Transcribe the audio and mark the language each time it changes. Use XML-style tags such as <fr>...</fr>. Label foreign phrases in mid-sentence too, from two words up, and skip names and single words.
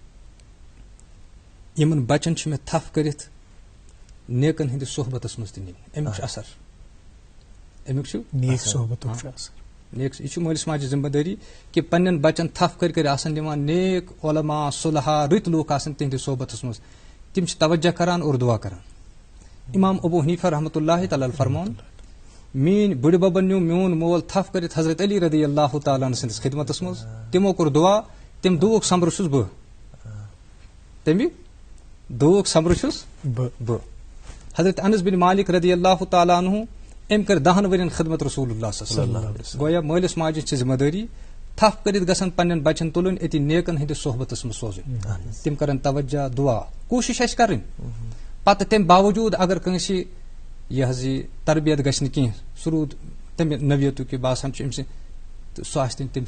<ks>یِمن بچن چھُ مےٚ تھپھ کٔرِتھ نیکن ہٕنٛدِس صحبتس منٛز تہِ نِنۍ امیُک چھُ اثر امیُک چھُ نیک یہِ چھُ مٲلِس ماجہِ ذمہٕ دٲری کہِ پننٮ۪ن بچن تھپھ کٔرۍ کٔرۍ آسن دِوان نیک علما صلحا رٕتۍ لوٗکھ آسن تِہنٛدِس صحبتس منٛز تِم چھِ توجہ کران اور دعا کران امام ابو حنیفہ</ks> <ar>رحمتہ اللہ تعالیٰ</ar> <ks>فرمون میٲنۍ بٕڈِ ببن نیوٗ میون مول تھپھ کٔرِتھ حضرت علی</ks> <ar>رضی اللہ تعالیٰ عنہ</ar> <ks>سٕنٛدِس خدمتس منٛز تِمو کوٚر دعا تمہِ دُعاہُک سمبرٕ چھُس بہٕ تمہِ دُعاہُک سمبرٕ چھُس بہٕ حضرت انس بن مالک</ks> <ar>رضی اللہ تعالیٰ عنہ</ar> <ks>أمۍ کٔر 10 ؤرین خدمت رسول اللہ</ks> <ar>صلی اللہ علیہ وسلم</ar> <ks>گویا مٲلِس ماجہِ چھِ ذمہٕ دٲری تھپھ کٔرِتھ گژھن پننٮ۪ن بچن تُلٕنۍ أتی نیکن ہٕنٛدِس صحبتس منٛز سوزٕنۍ تِم کرن توجہ دعا کوٗشش آسہِ کرٕنۍ پتہٕ تمہِ باوجوٗد اگر کٲنٛسہِ یہِ حظ یہِ تربیت گژھِ نہٕ کینٛہہ سُہ روٗد تمہِ نوعیتُک یہِ باسان چھُ أمۍ سٕنٛدِ تہٕ سُہ آسہِ تٔمۍ</ks>